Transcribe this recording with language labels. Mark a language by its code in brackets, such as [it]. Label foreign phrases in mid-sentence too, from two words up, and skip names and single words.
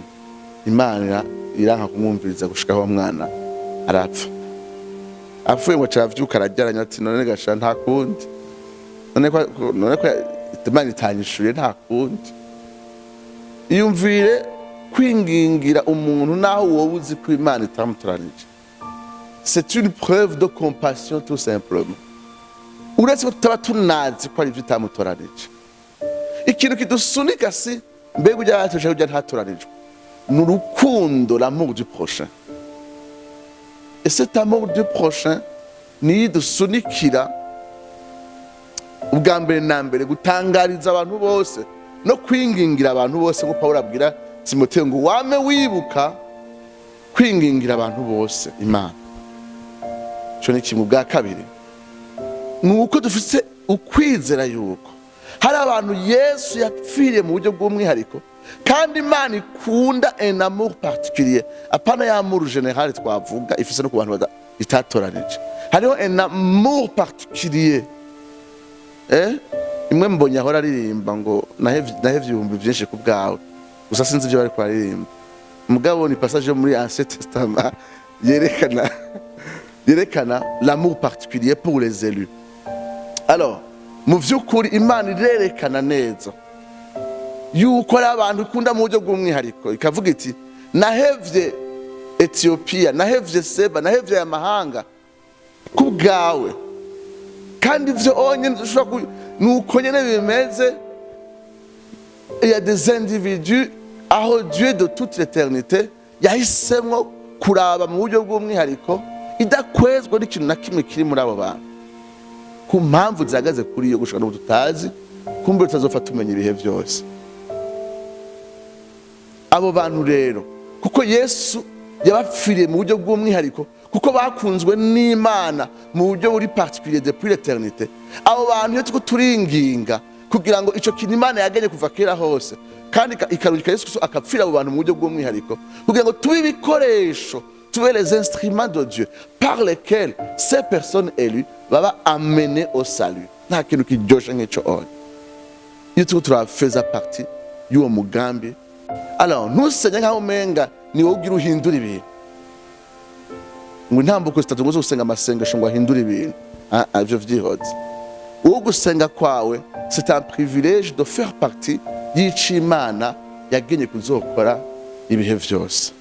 [rn] Imana iranka kumwumviriza gushika aho mwana arapfa. Apfuye ngo cyavyuka arageranya ati none gasha nta kundi, none ko Imana itanyishuye nta kundi. Iyumvire kwingingira umuntu naho wowe uzi ko Imana itamutoranije, [fr] c'est une preuve de compassion tout simplement. [rn] Uretse ko tutaba tunazi ko ari ivyo itamutoranije. Ikintu kidusunika si mbega ujya yatuje ujya ntatoranijwe, n'urukundo, [fr] l'amour du prochain. Et cet amour du prochain [rn] ni dusunikira ubwa mbere na mbere gutangariza abantu bose no kwingingira abantu bose, ngo Paulo abwira Timotheo ngo wame wibuka kwingingira abantu bose Imana. Cyo ni kimwe. Bwa kabiri nuko dufise ukwizera yuko hari abantu Yesu yapfiriye mu buryo bw'umwihariko, kandi Imana ikunda [fr] un amour particulier, [rn] apana ya [fr] amour général [rn] twavuga ifise no ku bantu itatoranije. [fr] Hariho un amour particulier. [rn] Imwe mbonye ahora aririmba ngo nahevye ibihumbi byinshi ku bwawe, gusa sinzi ibyo bari kwaririmba. Mugabo ni passage muri [fr] Ancien Testament [rn] yerekana [fr] l'amour particulier pour les élus. [rn] Alors mu vy'ukuri Imana irerekana neza yuko ari abantu ikunda mu buryo bw'umwihariko, ikavuga iti nahevye Ethiopia, nahevye Seba, nahevye amahanga ku bwawe. Kandi ivyo onye nuko nyene bimeze [fr] il y a des individus [rn] aho [fr] Dieu de toute l'éternité [rn] yahisemwo kuraba mu buryo bw'umwihariko idakwezwa n'ikintu na kimwe kiri muri abo bantu, ku mpamvu zihagaze kuri iyo gushaka n'ubu tutazi, kumbe tutazopfa tumenya ibihe byose. Abo bantu rero kuko Yesu yabapfiriye mu buryo bw'umwihariko, kuko bakunzwe n'Imana mu buryo buri particulier [fr] depuis l'éternité, [rn] abo bantu iyo tuko turinginga kugira ngo ico kintu Imana yagenye kuva kera hose kandi ikarungika Yesu Kristo akapfira abo bantu mu buryo bw'umwihariko kugira ngo tube ibikoresho, tube [fr] les instruments de Dieu par lesquels ces personnes élues [rn] baba [fr] amenées au salut. [rn] Nta kintu kiryoshe nk'ico onye iyo tuko turafeza partie y'uwo mugambi. Alors ntusenye nkaho umenga ni wowe ugira uhindura ibintu, ngo intambuko zitatu ngo usenga amasengesho ngo ahindure ibintu. Ivyo vyihoze. Uwo gusenga kwawe [fr] c'est un privilège de faire partie [rn] y'icimana yagenye kuzokora ibihe vyose.